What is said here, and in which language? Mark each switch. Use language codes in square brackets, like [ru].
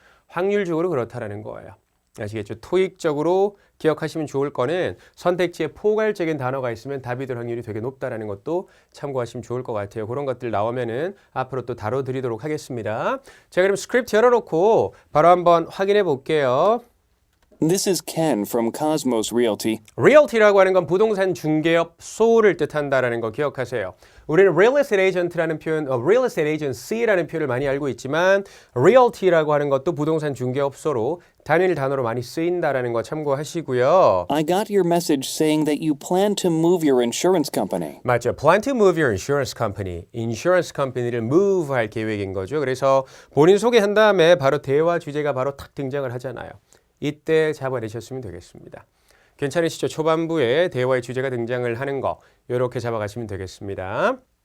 [ko] 확률적으로 그렇다라는 거예요. 아시겠죠? 토익적으로 기억하시면 좋을 거는 선택지에 포괄적인 단어가 있으면 답이 될 확률이 되게 높다라는 것도 참고하시면 좋을 것 같아요. 그런 것들 나오면은 앞으로 또 다뤄드리도록 하겠습니다. 자, 그럼 스크립트 열어놓고 바로 한번 확인해 볼게요. [en] This is Ken from Cosmos Realty. [ko] realty라고 하는 건 부동산 중개업소를 뜻한다라는 거 기억하세요. 우리는 real estate agent 라는 표현, real estate agency 라는 표현을 많이 알고 있지만 realty라고 하는 것도 부동산 중개업소로 단일 단어로 많이 쓰인다라는 거 참고하시고요. [en] I got your message saying that you plan to move your insurance company. [ko] 맞죠. [en] Plan to move your insurance company. [ko] insurance company를 move 할 계획인 거죠. 그래서 본인 소개한 다음에 바로 대화 주제가 바로 탁 등장을 하잖아요. 이때 잡아내셨으면 되겠습니다. 괜찮으시죠? 초반부에 대화의 주제가 등장을 하는 거 이렇게 잡아가시면 되겠습니다.